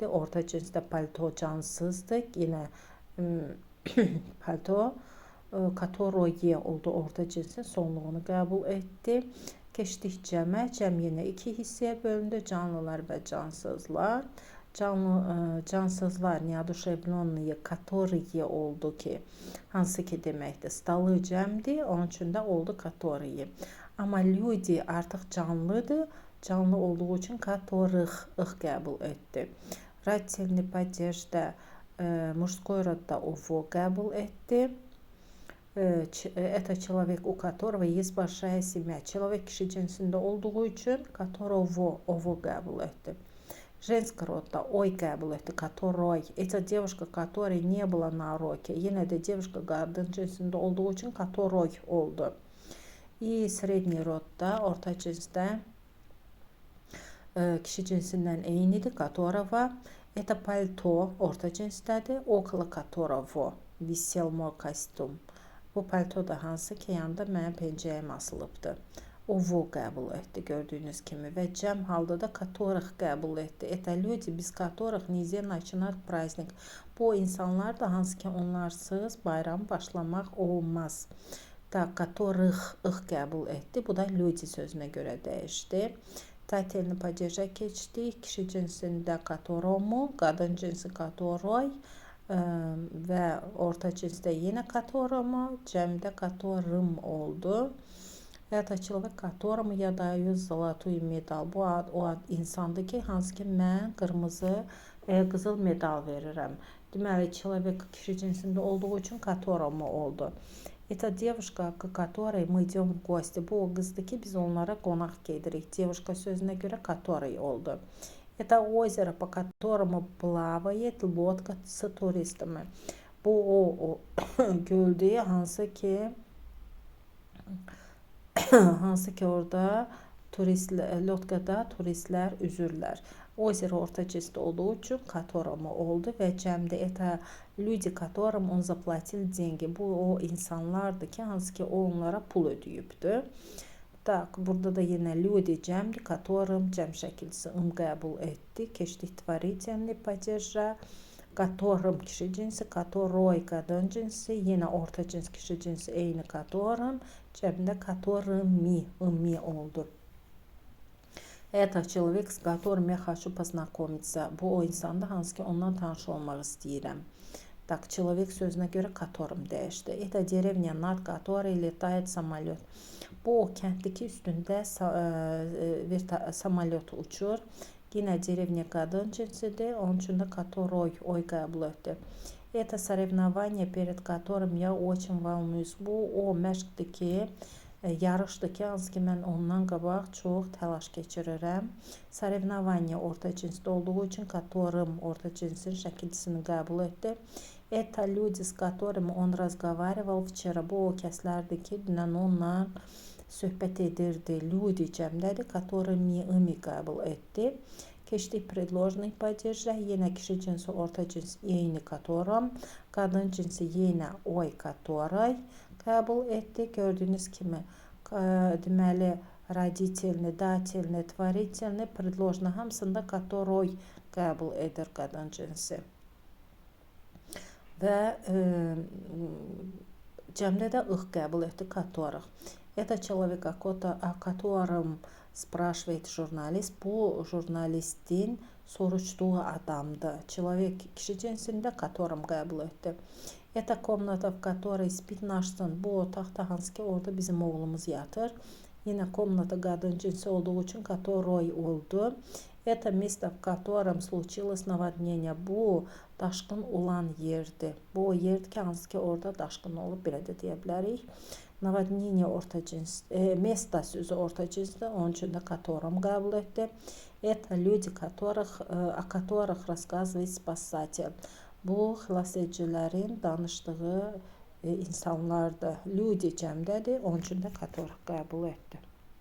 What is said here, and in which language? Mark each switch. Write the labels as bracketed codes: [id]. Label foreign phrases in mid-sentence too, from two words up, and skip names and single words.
[az] Orta cinsdə palto cansızdır. Yine palto которое oldu, orta cinsin sonluğunu qəbul etdi. Keçdik cəmə. Cəm yenə iki hissəyə bölündü. Canlılar və cansızlar. Cansızlar неодушевленные, которые oldu ki, hansı ki deməkdir, stalı cəmdir. Onun üçün də oldu которые. Amma люди artıq canlıdır. Canlı olduğu için которых qəbul etdi. [ru] Родительный падежdə мужской родda [az] ovo qəbul etdi. [ru] Это человек, у которого есть большая семья. [az] Человек kişi cinsində olduğu için которого ovo qəbul etdi. [ru] Женский родda [az] oy qəbul etdi. [ru] Которой. Это девушка, которой не было на уроке. [az] Yenə də девушка qadın cinsində olduğu için которой oldu. [ru] И средний rodda, [az] orta cinsdə kişi cinsindən eynidir. [ru] Которого. Это пальто, [az] orta cinsdədir. [ru] Около которого висел мой костюм. [az] Bu palto da hansı ki yanında mənim pencəyim asılıbdır. Ovo qəbul etdi gördüyünüz kimi və cəm halda da которых qəbul etdi. [ru] Это люди, без которых nельзя начинать праздник. [az] Bu insanlar da hansı ki onlarsız bayram başlamaq olmaz. Da которых qəbul etdi. Bu da люди sözünə görə dəyişdi. [ru] Tatelni падежə [az] keçdik. Kişi cinsində которому, qadın cinsi которой. Və orta cinsdə yenə которому, cəmdə которым oldu. [ru] Это человек, которому я даю золотую медаль. [az] Bu o insandır ki, hansı ki mən qırmızı qızıl medal verirəm. Deməli, человек kişi cinsində olduğu üçün которому oldu. [ru] Это девушка, к которой мы идем в гости. [az] Bu o qızdır ki, biz onlara qonaq gedirik. Девушка sözünə görə который oldu. [ru] Это озеро, по которому плавает лодка с туристами. [az] Bu o göldür, hansı ki orada lotkada turistlər üzürlər. Озеро orta cinsdə olduğu üçün которому oldu və cəmdə [ru] это люди, которым он заплатил деньги. [az] Bu o insanlardır ki, hansı ki o onlara pul ödəyibdir. Tak, burada da yenə люди cəmdir, которым cəm şəkilsi qəbul etdi. Keçdik [ru] творительный падежə. [az] Которым kişi cinsi, которой qadın cinsi, yenə orta cins kişi cinsi eyni которым, cəmdə которыми oldu. [ru] Это человек, с которым я хочу познакомиться. [az] Bu o insandır, hansı ki ondan tanış olmaq istəyirəm. Так, человек sözünə görə которым dəyişdi. [ru] Это деревня, над которой летает самолет. [az] Bu o kənddir ki, üstündə samolyot uçur. Yine деревня qadın cinsidir. Onun üçün də которой oy qəbul etdi. [ru] Это соревнование, перед которым я очень волнуюсь. [az] Bu o məşqdir ki, yarışdır ki, hansı ki mən ondan qabaq çox təlaş keçirirəm. Соревнования orta cinsdə olduğu için которым orta cinsin şəkilçisini qəbul etdi. [ru] Это люди, с которыми он разговаривал vчера. [az] Bu o kəslərdir ki, dünən onunla söhbət edirdi. Люди cəmdədir, которыми qəbul etdi. Keçdik [ru] предложный падежə. [az] Yenə kişi cinsi orta cins eyni которым. Qadın cinsi yenə [ru] ой которой [az] qəbul etdi. Gördüyünüz kimi deməli [ru] родительный, дательный, творительный, предложный [az] hamısında которой qəbul edir qadın cinsi. Və cəmdə də ıq qəbul etdi которых. [ru] Это человек, о котором спрашивает журналист. [az] Bu jurnalistin soruşduğu adamdır. Человек kişi cinsində которым qəbul etdi. [ru] Это комната, в которой спит наш сын. [az] Bu otaqda hansı ki orada bizim oğlumuz yatır. Yine комната qadın cinsi olduğu için которой oldu. [ru] Это место, в котором случилось наводнение. [az] Bu daşqın olan yerdir. Bu o yerdir ki, hansı ki orada daşqın olub, belə də deyə bilərik. Наводнение orta cins, место sözü orta cinsdə, onun üçün də которым qəbul etdi. [ru] Это люди, о которых рассказывает спасатель. [az] Bu xilasedicilərin danışdığı insanlardır. Люди cəmdədir, onun üçün də которых qəbul etdi.